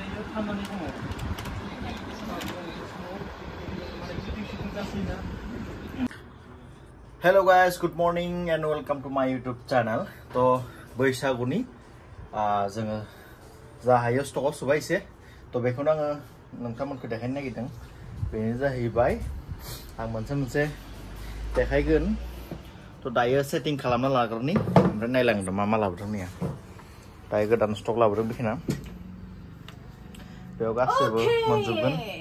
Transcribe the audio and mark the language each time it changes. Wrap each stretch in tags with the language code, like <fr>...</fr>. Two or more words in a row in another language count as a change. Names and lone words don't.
<en>Hello guys, good morning and welcome to my YouTube channel.</en> <brx>To बैसागुनि जोङो जा हायो स्टकआव सुबाय एसे तो बेखौनो आङो नोंथांमोनखौ देखायनो नागिरदों। बेनो जाहैबाय आं मोनसे देखायगोन तो दायो सेटिं खालामना लाग्रोनि ओमफ्राय नायलांदों मा लाबोदों नैया दायो गोदान स्टक लाबोदों बेखिना बेयाव गासैबो मोनजोबगोन</brx>